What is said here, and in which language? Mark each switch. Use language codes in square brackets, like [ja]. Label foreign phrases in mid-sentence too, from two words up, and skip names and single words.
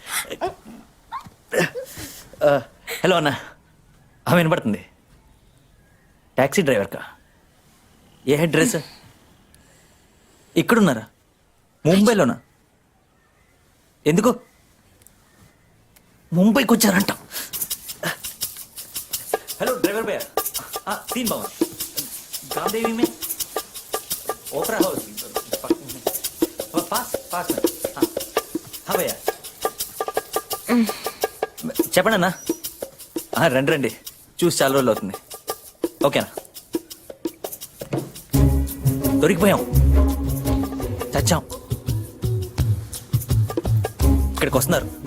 [te] హలో అన్న, ఆమె వినపడుతుంది. [en] taxi driver? [te] ఏ అడ్రస్? ఇక్కడున్నారా? ముంబైలోనా? ఎందుకు ముంబైకి వచ్చారంట? [hi] हेलो ड्राइवर भैया, हाँ 3 भवन गामदेवी में ओपरा हाउस पास पास में. हाँ हाँ भैया [te] చెప్పండి అన్న. రండి రండి, చూసి చాలా రోజులు అవుతుంది. ఓకేనా? దొరికిపోయాం, చచ్చాం. ఇక్కడికి వస్తున్నారు.